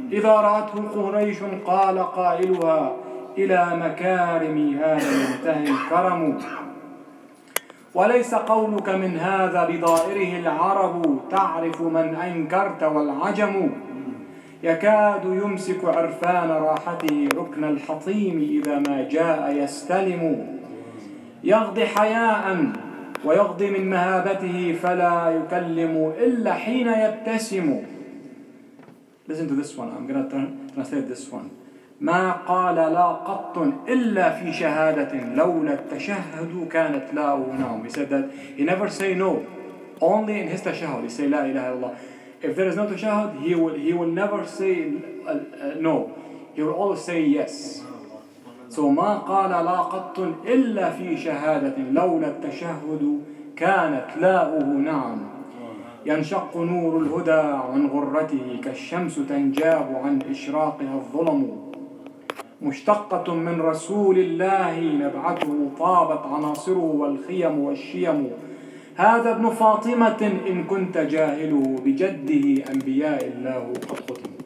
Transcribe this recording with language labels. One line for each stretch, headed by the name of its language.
Arabic: رأته قريش قال قائلها إلى مكارم هذا ينتهي الكرم وليس قولك من هذا بضائره العرب تعرف من أنكرت والعجم يكاد يمسك عرفان راحته ركن الحطيم إذا ما جاء يستلم يغضي حياء ويغضي من مهابته فلا يكلم إلا حين يبتسم.
English: Listen to this one, I'm going to translate this one.
Arabic: ما قال لا قط إلا في شهادة لولا التشهد كانت لاؤه نوم.
English: He said that he never say no, only in his tashahhud. He say
Arabic: لا إله إلا الله.
English: If there is no tashahhud, he will never say no. He will always say yes.
Arabic: So ما قال لا قط إلا في شهادة لولا التشهد كانت لاؤه نعم. ينشق نور الهدى عن غرته كالشمس تنجاب عن إشراقها الظلم مشتقة من رسول الله نبعته طابت عناصره والخيم والشيم هذا ابن فاطمة إن كنت جاهله بجده أنبياء الله قد ختم.